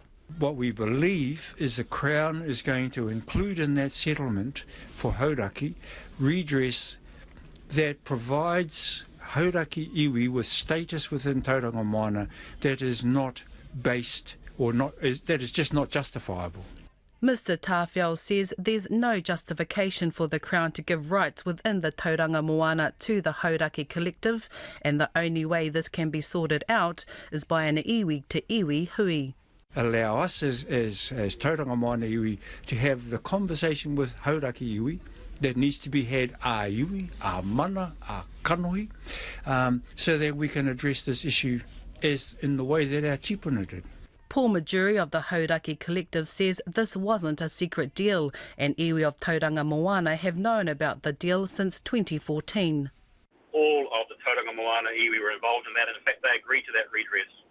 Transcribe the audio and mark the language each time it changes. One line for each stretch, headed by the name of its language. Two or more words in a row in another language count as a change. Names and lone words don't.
English: What we believe is the Crown is going to include in that settlement for Hauraki redress that provides Hauraki iwi with status within Tauranga Moana that is not based or that is just not justifiable. Mr Tawhiao says there's no justification for the Crown to give rights within the Tauranga Moana to the Hauraki collective, and the only way this can be sorted out is by an iwi to iwi hui. Allow us as Tauranga Moana iwi to have the conversation with Hauraki iwi that needs to be had
Māori: a iwi, a mana, a kanohi,
English: so that we can address this issue as in the way that our tipuna did. Paul Majuri of the Hauraki collective says this wasn't a secret deal, and iwi of Tauranga Moana have known about the deal since 2014. All of the Tauranga Moana iwi were involved in that, and in fact they agreed to that redress.